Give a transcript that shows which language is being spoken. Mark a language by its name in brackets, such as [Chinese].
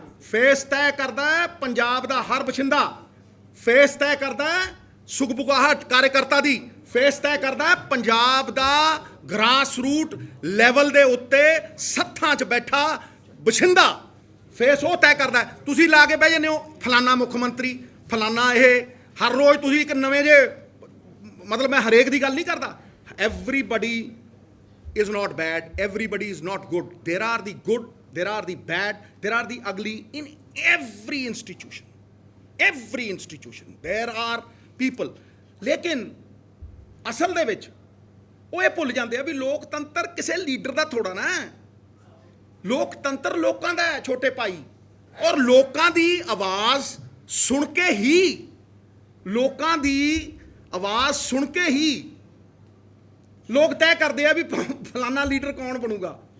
[Punjabi] Face ਤੈਅ ਕਰਦਾ ਹੈ ਪੰਜਾਬ ਦਾ ਹਰ ਬਸ਼ਿੰਦਾ, ਫੇਸ ਤੈਅ ਕਰਦਾ ਹੈ ਸੁਖਬੁਗਾਹਟ ਕਾਰਜਕਰਤਾ ਦੀ, ਫੇਸ ਤੈਅ ਕਰਦਾ ਹੈ ਪੰਜਾਬ ਦਾ ਗ੍ਰਾਸ ਰੂਟ ਲੈਵਲ ਦੇ ਉੱਤੇ ਸੱਥਾਂ 'ਚ ਬੈਠਾ ਬਸ਼ਿੰਦਾ, ਫੇਸ ਉਹ ਤੈਅ ਕਰਦਾ। ਤੁਸੀਂ ਲਾ ਕੇ ਬਹਿ ਜਾਂਦੇ ਹੋ ਫਲਾਨਾ ਮੁੱਖ ਮੰਤਰੀ, ਫਲਾਨਾ ਇਹ, ਹਰ ਰੋਜ਼ ਤੁਸੀਂ ਇੱਕ ਨਵੇਂ ਜੇ, ਮਤਲਬ ਮੈਂ ਹਰੇਕ ਦੀ ਗੱਲ ਨਹੀਂ ਕਰਦਾ। [English] Everybody is not bad, everybody is not good. There are the good, there are the bad, there are the ugly in every institution. Every institution there are people. [Punjabi] ਲੇਕਿਨ ਅਸਲ ਦੇ ਵਿੱਚ ਉਹ ਇਹ ਭੁੱਲ ਜਾਂਦੇ ਆ ਵੀ ਲੋਕਤੰਤਰ ਕਿਸੇ ਲੀਡਰ ਦਾ ਥੋੜਾ ਨਾ ਹੈ। ਲੋਕਤੰਤਰ ਲੋਕਾਂ ਦਾ ਹੈ ਛੋਟੇ ਭਾਈ, ਔਰ ਲੋਕਾਂ ਦੀ ਆਵਾਜ਼ ਸੁਣ ਕੇ ਹੀ, ਲੋਕਾਂ ਦੀ ਆਵਾਜ਼ ਸੁਣ ਕੇ ਹੀ ਲੋਕ ਤੈਅ ਕਰਦੇ ਆ ਵੀ ਫਲਾਨਾ ਲੀਡਰ ਕੌਣ ਬਣੂਗਾ।